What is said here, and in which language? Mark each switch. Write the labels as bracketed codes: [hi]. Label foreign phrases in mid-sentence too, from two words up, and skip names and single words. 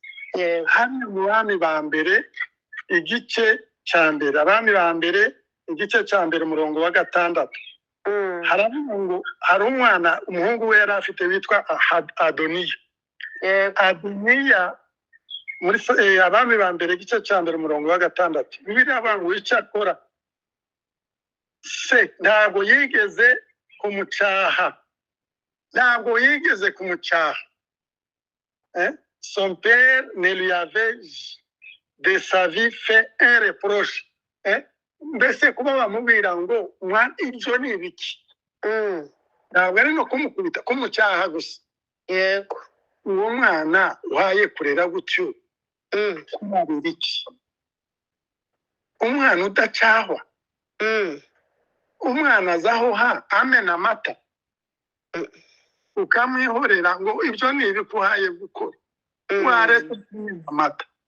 [rw] Hano mu bami ba mbere igice cya mbere, abami ba mbere igice cya mbere umurongo wa 6 haravuga ngo hari umwana umuhungu we yari afite witwa Adoniya. Adoniya muri abami ba mbere igice cya mbere umurongo wa 6 Bibiliya avuga ngo icyo akora se ntabwo yigeze kumucyaha. [fr] Son père ne lui avait de sa vie fait un reproche. [rw] Mbese kuba bamubwira ngo mwana ibyo ni ibiki, ntabwo ari no kumukubita, kumucyaha gusa. Uwo mwana uhaye kurera gutyo kumubwira iki? Umwana udacyahwa, umwana azaho amena amata ukamwihorera ngo ibyo ni ibikuhaye gukora, waretse amata.